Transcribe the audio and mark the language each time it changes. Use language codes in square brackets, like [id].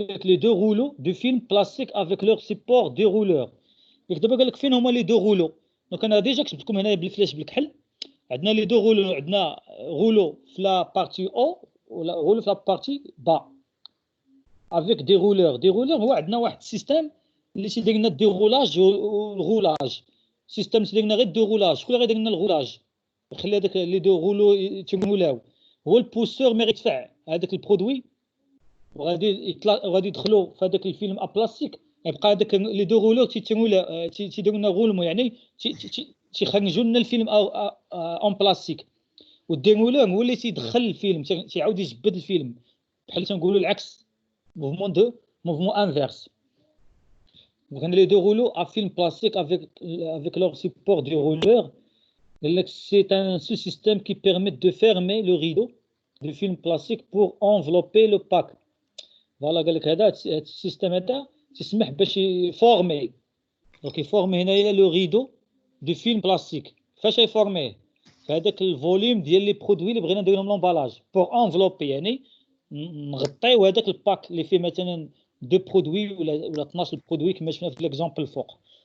[fr] Les deux rouleaux de film plastique avec leur support dérouleur. [ar] دابا قال لك فين هما لي دو غولو. دونك انا ديجا كتبت لكم هنا بالفلاش بالكحل. عندنا لي دو غولو، عندنا غولو في لا بارتي او ولا غولو في لا بارتي با [fr] avec des rouleurs. Des rouleurs [ar] هو عندنا واحد السيستم اللي تيدير لنا الديغولاج والغولاج. سيستم تيدير لنا غير الديغولاج. شكون اللي غيدير لنا الغولاج يخلي هذاك لي دو غولو يتمولاو؟ هو البوستور مي غيدفع هذاك البرودوي وغادي يدخلوا في هذاك الفيلم بلاستيك. يبقى هذاك لي دو غولور تيتمولا تيديروا لنا غولمو، يعني تيخرجوا لنا الفيلم اون بلاستيك. والديمولور هو اللي تيدخل الفيلم، تيعاود يجبد الفيلم، بحال تنقولوا العكس، موفمون انفيرس. [fr] Donc les deux rouleaux à film plastique avec leur support du rouleur, c'est un sous-système qui permet de fermer le rideau du film plastique pour envelopper le pack. Voilà, [ar] قال لك هذا السيستم هذا تسمح باش يفورمي. دونك يفورمي هنايا لو ريدو دو فيلم بلاستيك. فاش يفورميه؟ فهذاك الفوليوم ديال لي برودوي اللي بغينا نديرو لهم لومبالاج بور انفلوبي، يعني نغطيو هذاك الباك اللي فيه مثلا دو برودوي ولا 12 برودوي كما شفنا في ليكزامبل الفوق.